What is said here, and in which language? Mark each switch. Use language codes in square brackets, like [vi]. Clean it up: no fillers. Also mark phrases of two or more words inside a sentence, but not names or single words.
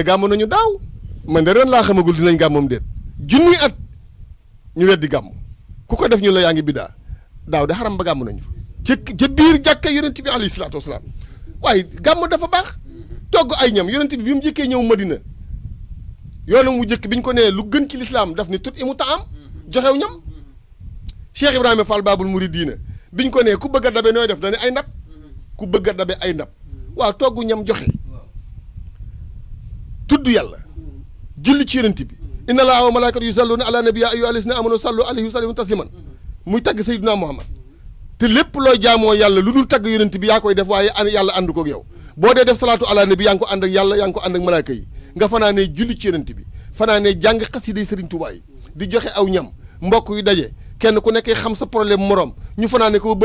[wo] gàmm nañu daaw man de ren laa xamagul dinañ gàmmam déet junni at ñu weddi gàmm ku ko def ñu la yaa ngi biddaa daaw de xaram ba gàmm nañu fa ca biir jàkka yonent bi [ar] عليه الصلاة والسلام [wo] waaye gàmm dafa baax togg ay ñam yonent bi mu njëkkee ñëw Madina yoonam mu njëkk bi ñu ko nee lu gën ci lislaam daf ni tut imu taam joxew ñam Cheikh Ibrahima Fall Babul Muridiina biñ ko nee ku bëgg a dabe nooy def dañu ay ndab ku bëgg a dabe ay ndab waaw togg ñam joxe tudd yàlla julli ci yonent bi [ar] إن الله وملائكته يصلون على النبي يا أيها الذين آمنوا صلوا عليه وسلموا تسليما [wo] muy tagg sayyidina Muhammad te lépp looy jaamoo yàlla lu dul tagg yonent bi yaa koy def waaye yàlla ànd koog yow boo dee def [ar] صلاة على النبي [wo] yaa ngi ko ànd ak yàlla yaa ngi ko ànd ak malaaka yi nga fanaanee julli ci yonent bi fanaanee jàng xasiday Sëriñ Tuubaa yi di joxe aw ñam mbokk yu daje kenn ku nekkee xam sa problème morom ñu fanaane ko